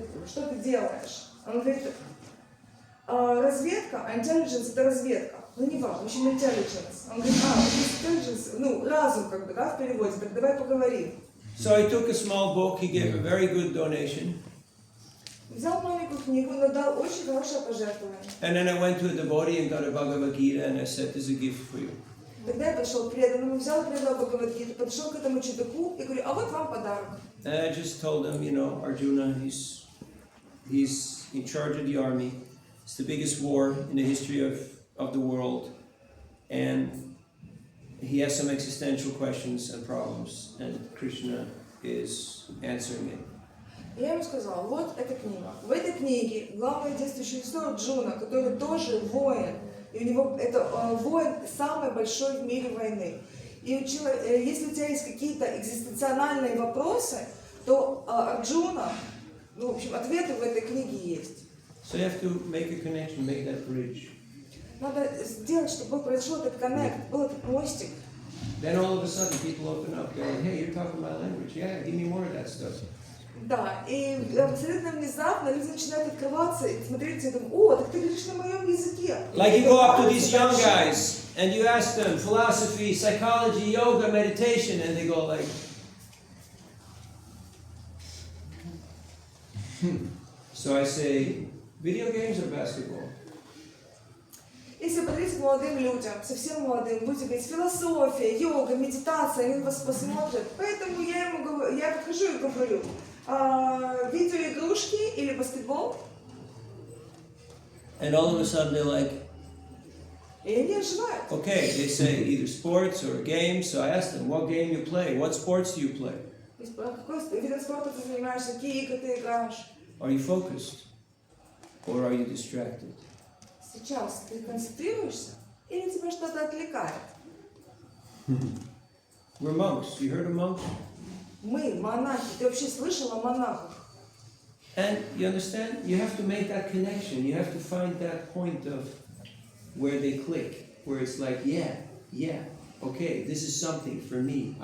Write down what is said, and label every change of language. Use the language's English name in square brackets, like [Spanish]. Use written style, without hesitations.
[Russian] Что ты делаешь? Он говорит, разведка, а intelligence это разведка. Ну не важно, в общем intelligence. Он говорит, intelligence, ну разум как бы, да, в переводе, так давай поговорим. [English] So I took a small book, he gave a very good donation. [Russian] Взял маленькую книгу, но дал очень хорошее пожертвование. [English] And then I went to a devotee and got a Bhagavad Gita and I said, this is a gift for you. [Russian] Тогда я пошел к преданному, взял преданного Бхагавад-гиту, подошел к этому чудаку и говорю, а вот вам подарок. [English] And I just told him, you know, Arjuna, he's in charge of the army. It's the biggest war in the history of the world. And he has some existential questions and problems, and Krishna is answering it. [Russian] Я ему сказала, вот эта книга. В этой книге главное действующее лицо Арджуна, который тоже воин. И у него это воин самой большой в мире войны. И если у тебя есть какие-то экзистенциональные вопросы, то Арджуна, ну, в общем, ответы в этой книге есть. [English] So you have to make a connection, make that bridge. [Russian] Надо сделать, чтобы произошел этот коннект, был этот мостик. [English] Then all of a sudden people open up, they're like, hey, you're talking my language. Yeah, give me more of that stuff. [Russian] Да, и абсолютно внезапно люди начинают открываться и смотреть и думают, о, так ты говоришь на моем языке. [English] Like you go up to these young guys and you ask them philosophy, psychology, yoga, meditation, and they go like, So I say, video games or basketball? [Russian] Если подойти к молодым людям, совсем молодым, будете говорить философия, йога, медитация, они вас посмотрят. Поэтому я подхожу и говорю, видеоигрушки или баскетбол? [English] And all of a sudden they're like, [Russian] И они оживают. [English] okay, they say either sports or games. So I ask them, what game you play? What sports do you play? [Russian] Какой видом спорта ты занимаешься, какие игры ты играешь? [English] Are you focused or are you distracted? [Russian] Сейчас ты концентрируешься или тебя что-то отвлекает? [English] We're monks. You heard of monks? [Russian] Мы, монахи, ты вообще слышал о монахах? [English] And you understand? You have to make that connection. You have to find that point of where they click, where it's like, yeah, okay, this is something for me.